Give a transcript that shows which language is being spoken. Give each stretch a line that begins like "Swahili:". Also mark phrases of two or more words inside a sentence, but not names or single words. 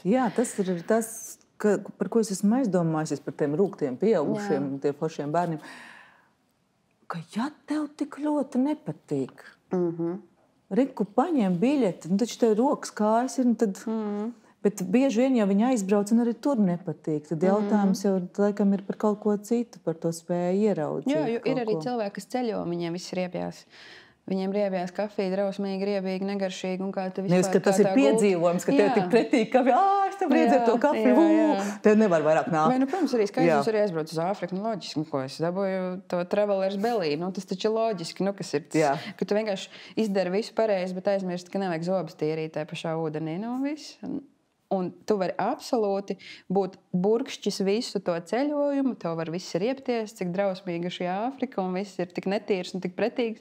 Latvian: Jā, tas ir tas, par ko es esmu aizdomājusies par tiem rūgtiem pieaugušiem, tiem foršiem bērniem, ka ja tev tik ļoti nepatīk, Riku paņem biļeti, taču tev rokas kājas ir, tad, bet bieži vien, ja viņi aizbrauc un arī tur nepatīk, tad jautājums jau laikam ir par kaut ko citu, par to spēju ieraudzīt. Jā, jo ir arī cilvēki, kas ceļo, viņiem viss riebjās. Viņiem riebjās kafija, drausmīgi, riebīgi, negaršīgi. Un kā vispār, nevis, ka tas ir piedzīvojums, ka tev tik pretīgi kafija, es tev riedzēju to kafiju, tev nevar vairāk nākt. Protams, arī skaidrs, arī aizbrauc uz Āfriku, loģiski, ko es dabūju to
English: travelers belly,
Latvian: tas taču loģiski, kas ir tas, ka tu vienkārši izdari visu pareizi, bet aizmirsti, ka nevajag zobus tīrīt tajā pašā ūdenī, viss. Un tu vari absolūti būt burkšķis visu to ceļojumu, tev var viss riepties, cik drausmīga šī Āfrika, un viss ir tik netīrs un tik pretīgs.